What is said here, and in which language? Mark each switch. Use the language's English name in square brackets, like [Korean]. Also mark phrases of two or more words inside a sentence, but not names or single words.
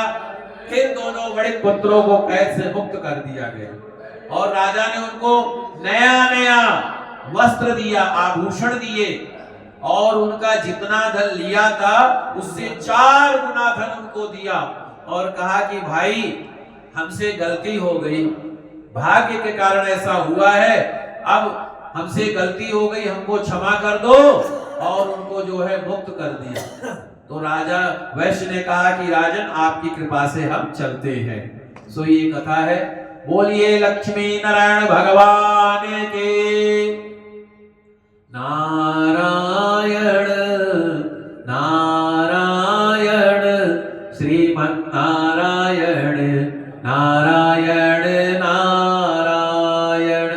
[Hindi] फिर दोनों बड़े पुत्रों को कैद से मुक्त कर दिया गया और राजा ने उनको नया नया वस्त्र दिया, आभूषण दिए, और उनका जितना धन लिया था उससे 4 गुना धन उनको दिया और कहा कि भाई हमसे गलती हो गई, भाग्य के कारण ऐसा हुआ है, अब हमसे गलती हो गई, हमको क्षमा कर दो, और उनको जो है मुक्त कर दिया। तो राजा वैश्य ने कहा कि राजन आपकी कृपा से हम चलते हैं। सो ये कथा है। बोलिए लक्ष्मी नारायण भगवान के। नारायण नारायण श्रीमन नारायण नारायण नारायण।